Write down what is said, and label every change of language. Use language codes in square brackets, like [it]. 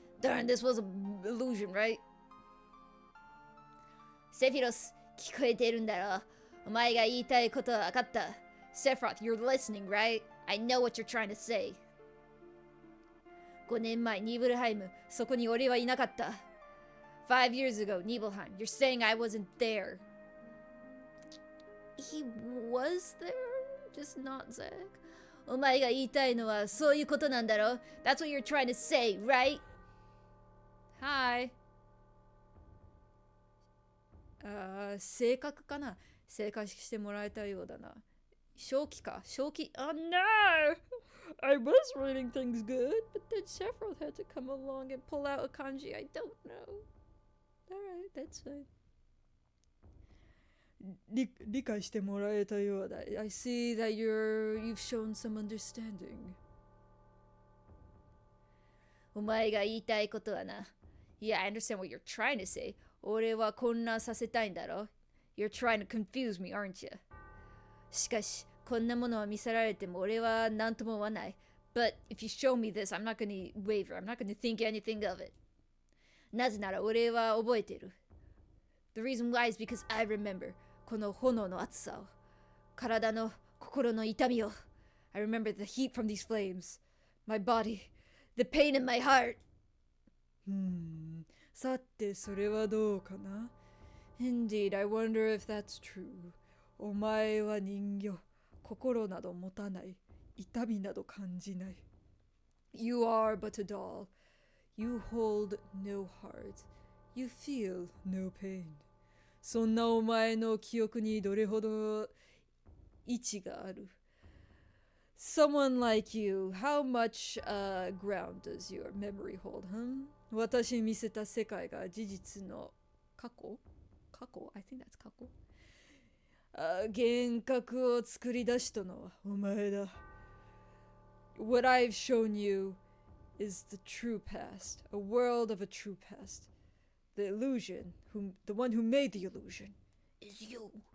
[en] Darn, this was an illusion, right? [ja] Sephiroth, 聞こえてるんだろ?お前が言いたいことは分かった. [en] Sephiroth, you're listening, right? I know what you're trying to say. [ja] 5年前、ニーブルハイム、そこに俺はいなかった。 [en] 5 years ago, Nibelheim, you're saying I wasn't there. He was there? Just not Zack. [ja] お前が言いたいのはそういうことなんだろ? [en] That's what you're trying to say, right? Hi. [ja] 正確かな? 正確してもらえたようだな。正気か?正気? [en] Oh no! I was reading things good, but then Sephiroth had to come along and pull out a kanji I don't know. Alright, that's fine. [ja] 理解してもらえたようだ. [en] I see that you've shown some understanding. [ja] お前が言いたいことはな. [en] Yeah, I understand what you're trying to say. [ja] 俺は混乱させたいんだろ? [en] You're trying to confuse me, aren't you? [ja] しかし、こんなものを見せられても俺は何とも思わない. [en] But if you show me this, I'm not gonna waver. I'm not gonna think anything of it. [ja] なぜなら俺は覚えてる. [en] The reason why is because I remember [ja] この炎の熱さを。体の心の痛みを。 [en] I remember the heat from these flames. My body. The pain in my heart. [ja] さてそれはどうかな? [en] Indeed, I wonder if that's true. [ja] お前は人形。心など持たない。痛みなど感じない。 [en] You are but a doll. You hold no heart. You feel no pain. [ja] そんなお前の記憶にどれほど位置がある? [en] Someone like you, how much ground does your memory hold, [ja] 私に見せた世界が事実の過去? 過去? [en] I think that's 過去。 [ja] 幻覚を作り出したのはお前だ。 [en] What I've shown you is the true past, a world of a true past. The illusion, the one who made the illusion, is you.